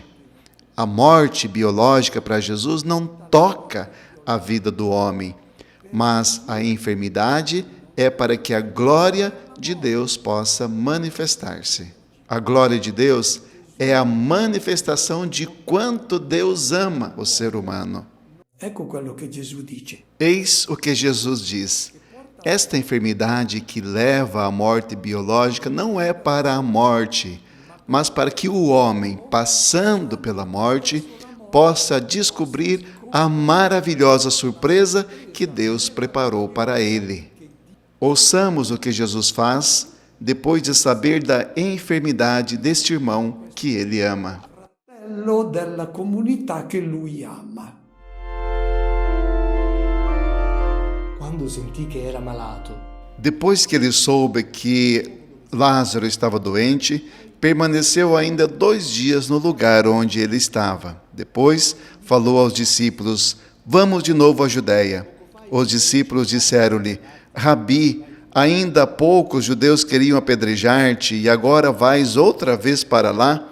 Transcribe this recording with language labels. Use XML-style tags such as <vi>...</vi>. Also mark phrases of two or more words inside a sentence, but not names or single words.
<pt>A morte biológica para Jesus não toca a vida do homem, mas a enfermidade é para que a glória de Deus possa manifestar-se. A glória de Deus é a manifestação de quanto Deus ama o ser humano.</pt> <it>Ecco quello che Gesù dice.</it> <pt>Eis o que Jesus diz. Esta enfermidade que leva à morte biológica não é para a morte, mas para que o homem, passando pela morte, possa descobrir a maravilhosa surpresa que Deus preparou para ele. Ouçamos o que Jesus faz depois de saber da enfermidade deste irmão que ele ama.</pt> <it>Fratello della comunità che lui ama. Quando sentì che era malato,</it> <pt>Depois que ele soube que Lázaro estava doente, permaneceu ainda 2 dias no lugar onde ele estava. Depois falou aos discípulos: vamos de novo à Judéia. Os discípulos disseram-lhe: Rabi, ainda há pouco os judeus queriam apedrejar-te e agora vais outra vez para lá?</pt>